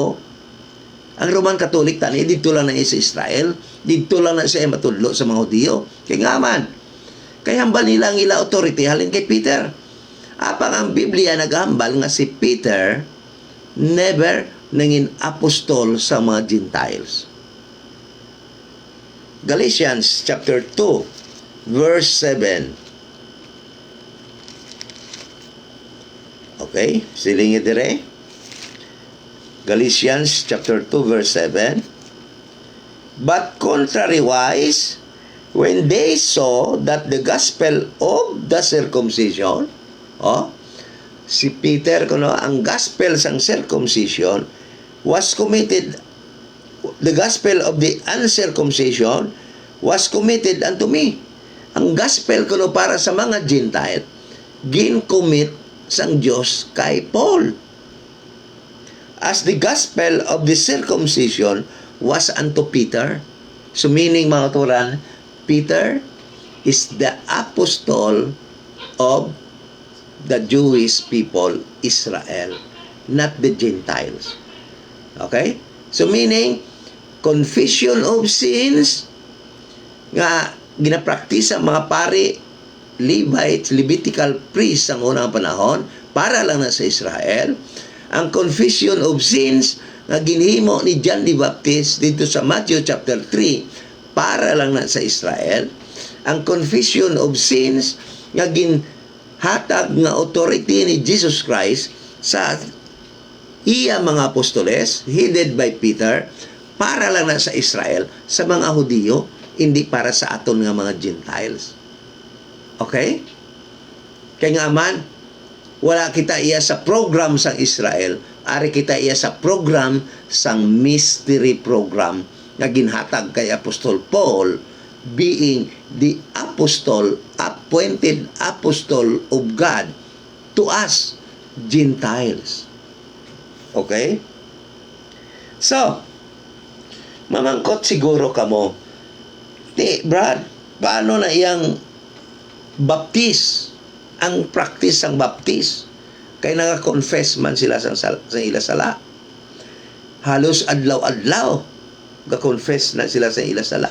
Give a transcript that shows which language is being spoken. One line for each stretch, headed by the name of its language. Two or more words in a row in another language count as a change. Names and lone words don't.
Hiligaynon: Ang Roman Catholic tani dito lang na sa Israel, dito lang na siya matudlo sa mga Hudiyo. Kaya nga man, kaya hambal nila ang ila authority halin kay Peter. Apang ang Biblia naghambal nga si Peter never nangin apostol sa mga Gentiles.
English: Galatians chapter 2 verse 7.
Hiligaynon: Okay, silingin dire.
English: Galatians chapter 2 verse 7. But contrariwise, when they saw that the gospel of the circumcision,
Hiligaynon: si Peter kuno ang
English: gospel sang circumcision was committed, the gospel of the uncircumcision was committed unto me.
Hiligaynon: Ang gospel kuno para sa mga Gentile gin-commit sang Dios kay Paul,
English: as the gospel of the circumcision was unto Peter. So meaning
Hiligaynon: mga turan,
English: Peter is the apostle of the Jewish people, Israel, not the Gentiles.
Hiligaynon: Okay?
English: So meaning, confession of sins
Hiligaynon: nga ginapractice ang mga pari, Levites,
English: Levitical priests
Hiligaynon: ang unang panahon para lang na sa Israel. Ang
English: confession of sins
Hiligaynon: nga ginhimo ni John the Baptist dito sa
English: Matthew chapter 3
Hiligaynon: para lang na sa Israel. Ang
English: confession of sins
Hiligaynon: nga ginhatag nga authority ni Jesus Christ sa iya mga apostoles,
English: headed by Peter,
Hiligaynon: para lang na sa Israel, sa mga Hudiyo, hindi para sa aton nga mga Gentiles. Okay? Kaya nga man, wala kita iya sa program sang Israel, ari kita iya sa program sang
English: mystery program
Hiligaynon: nga ginhatag kay Apostol Paul,
English: being the apostle, appointed apostle of God to us Gentiles. Okay? So,
Hiligaynon: mamangkot siguro kamo, Brad, paano na iyang baptis, ang practice ang baptis? Kaya naka-confess man sila sa ila sala. Halos adlaw-adlaw ga-confess na sila sa ila sala.